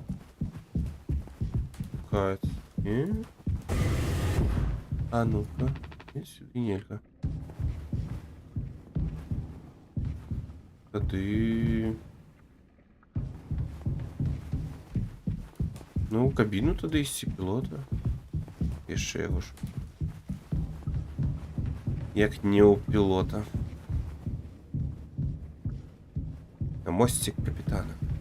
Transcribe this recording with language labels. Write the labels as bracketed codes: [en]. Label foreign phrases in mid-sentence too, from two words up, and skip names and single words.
[be] Каць. А ну-ка. Сюды нельга. Тады... Ну, у кабіну тады ісці пілота. Яшчэ яго ж. Як не у пілота. На мостик капітана.